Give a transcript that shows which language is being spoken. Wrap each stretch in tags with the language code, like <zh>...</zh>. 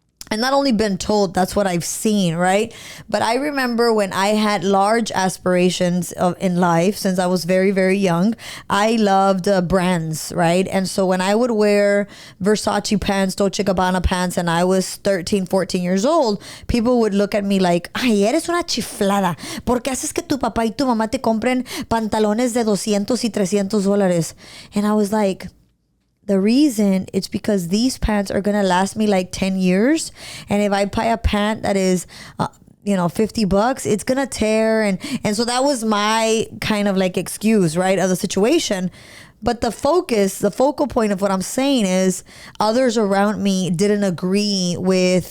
<en>And not only been told, that's what I've seen, right? But I remember when I had large aspirations in life, since I was very, very young, I loved brands, right? And so when I would wear Versace pants, Dolce & Gabbana pants, and I was 13, 14 years old, people would look at me like,</en> <es>ay, eres una chiflada. ¿Por qué haces que tu papá y tu mamá te compren pantalones de $200 y $300?</es> <en>And I was like, the reason it's because these pants are going to last me like 10 years. And if I buy a pant that is, $50, it's going to tear. And so that was my kind of like excuse, right, of the situation. But the focal point of what I'm saying is others around me didn't agree with,</en>